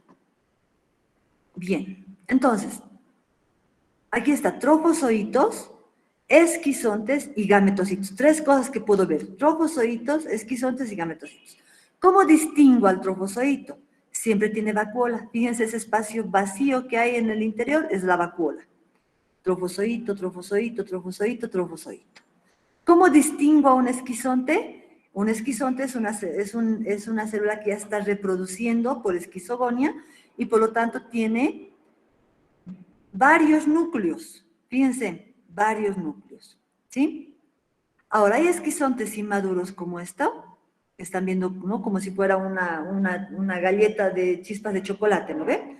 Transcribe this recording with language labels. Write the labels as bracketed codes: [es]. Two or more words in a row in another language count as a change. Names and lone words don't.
[es] Bien, entonces, aquí está trofozoitos, esquizontes y gametocitos. Tres cosas que puedo ver: trofozoitos, esquizontes y gametocitos. ¿Cómo distingo al trofozoito? Siempre tiene vacuola. Fíjense, ese espacio vacío que hay en el interior es la vacuola. Trofozoito, trofozoito, trofozoito, trofozoito. ¿Cómo distingo a un esquizonte? Un esquizonte es una célula que ya está reproduciendo por esquizogonia y por lo tanto tiene varios núcleos. Fíjense, varios núcleos, ¿sí? Ahora, hay esquizontes inmaduros como esto, que están viendo, ¿no?, como si fuera una galleta de chispas de chocolate, ¿no ve?